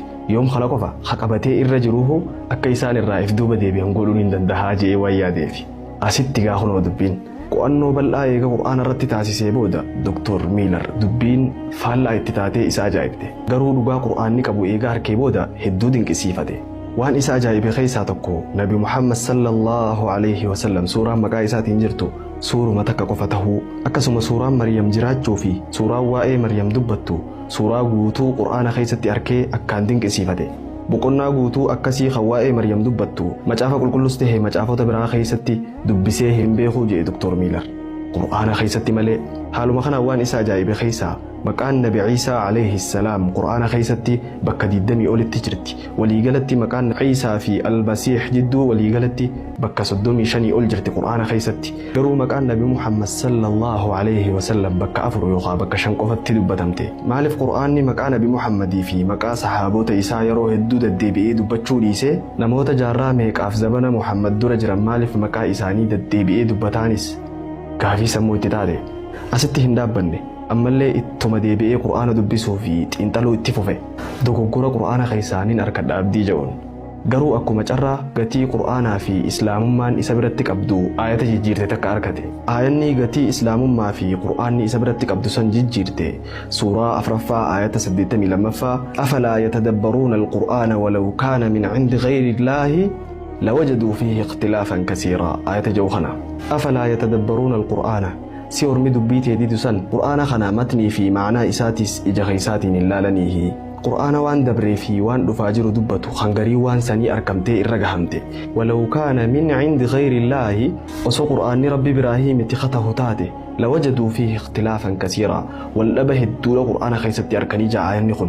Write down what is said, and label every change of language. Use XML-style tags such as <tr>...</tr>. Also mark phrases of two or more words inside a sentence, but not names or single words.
<om>Yoom khala qofa haqabatee irra jiruuhu akka isaan irraa if duuba deebi'an godhuun hin danda'a jedhee waan yaadeef. Asitti gaafuma dubbiin qo'annoo bal'aa eega Qur'aana irratti taasisee booda Dr. Miilar dubbiin faallaa itti taatee isa ajaa'ibde. Garuu dhugaa Qur'aanni qabu eega harkee booda hedduu dinqisiifate. Waan isa ajaa'ibe keessaa tokko Nabi Muhammad</om> <ar>صلى الله عليه وسلم</ar> <om>suuraan maqaa isaatiin jirtu suuruma takka qofa tahuu akkasuma suuraan Maryam jiraachuu fi suuraan waa'ee Maryam dubbattu suuraa guutuu Qur'aana keessatti arkee akkaan dinqisiifate. Boqonnaa guutuu akkasii kan waa'ee Maryam dubbattu macaafa qulqulluus ta'ee macaafota biraa keessatti dubbisee hin beekuu jedhe Dr. Miilar. Qur'aana keessatti malee haaluma kanaan waan isa ajaa'ibe keessaa maqaan Nabi Ciisaa</om> <ar>عليه السلام</ar> <om>Qur'aana keessatti bakka 20 olitti jirti. Waliigalatti maqaan Ciisaa fi Al-Masiix jidduu waliigalatti bakka 35 ol jirti Qur'aana keessatti. Garuu maqaan Nabi Muhammad</om> <ar>صلى الله عليه وسلم</ar> <om>bakka 4 yookaan bakka 5 qofatti dubbatamte. Maaliif Qur'aanni maqaa Nabi Muhammadii fi maqaa sahaabota isaa yeroo hedduu deddeebi'ee dubbachuu dhiisee namoota jaarraa meeqaaf zabana Muhammad dura jiran maaliif maqaa isaanii deddeebi'ee dubbataanis gaafii sammuu itti taate. Asitti hin dhaabbanne ammallee ittuma deebi'ee Qur'aana dubbisuu fi xiinxaluu itti fufe. Dogoggora Qur'aana keessaa nin argadha abdii jedhuun. Garuu akkuma carraa gatii Qur'aanaa fi Islaamummaan isa biratti qabdu aayata jijjiirte takka argate. Aayanni gatii Islaamummaa fi Qur'aanni isa biratti qabdu san jijjiirte suuraa 4ffaa aayata 82ffaa</om> <ar>أفلا يتدبرون القرآن ولو كان من عند غير الله لوجدوا فيه اختلافا كثيرا</ar> <om>aayata jedhu kana.</om> <ar>أفلا يتدبرون القرآن</ar> <om>si ormi dubbii teeditu san Qur'aana kana matnii fi maanaa isaatis ija keeysaatiin hin laalaniihi. Qur'aana waan dabree fi waan dhufaa jiru dubbatu hangarii waan sanii argamtee irra gahamte.</om> <ar>ولو كان من عند غير الله</ar> <om>osoo Qur'aanni Rabbi Ibraahiimitti katahu taate</om> <ar>لوجدوا فيه اختلافا كثيرا</ar> <om>waldhaba hedduudha Qur'aana keessatti arkanii ja'aayanni kun.</om>